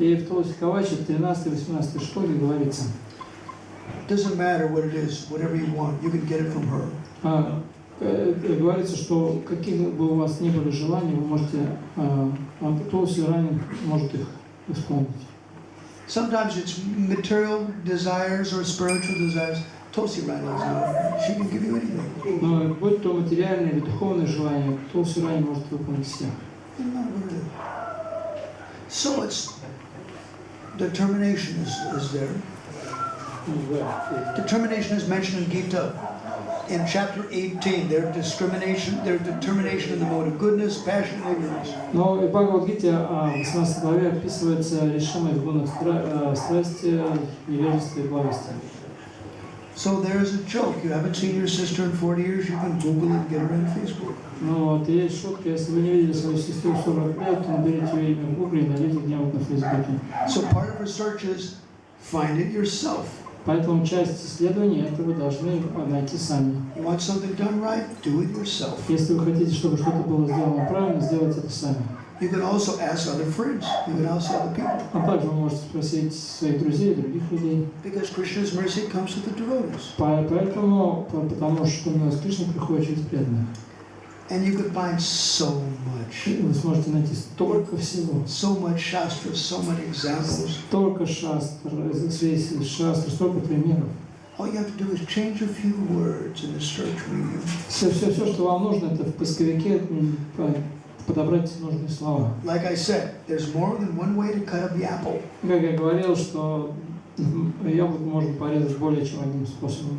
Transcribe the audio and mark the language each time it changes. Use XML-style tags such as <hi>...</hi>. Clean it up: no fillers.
<ru>И в Tulsi Kavacham 13-18 шлоке говорится,</ru> <en>doesn't matter what it is, whatever you want, you can get it from her.</en> <ru>Говорится, что какие бы у вас ни были желания, вы можете, Tulsi Rani может их исполнить.</ru> <en>Sometimes it's material desires or spiritual desires. Tulsi Rani is not. She can give you anything.</en> <ru>Но будь то материальные или духовные желания, Tulsi Rani может выполнить всех.</ru> <en>So it's determination is there. Determination is mentioned in Gita. In chapter 18, their determination in the mode of goodness, passion, and ignorance.</en> <ru>Но в Бхагавад-гите в 18 главе описывается решимость в гунах страсти, невежества и благости.</ru> <en>So there's a joke. You haven't seen your sister in 40 years, you can Google it and get her on Facebook.</en> <ru>Ну вот, и есть шутка, если вы не видели свою сестру 40 лет, то наберите ее имя в Гугле и найдите где-нибудь на Фейсбуке.</ru> <en>So part of research is find it yourself.</en> <ru>Поэтому часть исследований это вы должны найти сами.</ru> <en>You want something done right, do it yourself.</en> <ru>Если вы хотите, чтобы что-то было сделано правильно, сделайте это сами.</ru> <en>You can also ask other friends. You can ask other people.</en> <ru>А также вы можете спросить своих друзей и других людей.</ru> <en>Because Krishna's mercy comes with the devotees.</en> <ru>Поэтому, потому что милость Кришны приходит через преданных.</ru> <en>And you can find so much.</en> <ru>Вы сможете найти столько всего.</ru> <en>So much shastras, so many examples.</en> <ru>Столько шастр, столько примеров.</ru> <en>All you have to do is change a few words in the search medium.</en> <ru>Все, что вам нужно, это в поисковике подобрать нужные слова.</ru> <en>Like I said, there's more than one way to cut up the apple.</en> <ru>Как я говорил, что яблоко можно порезать более чем одним способом.</ru>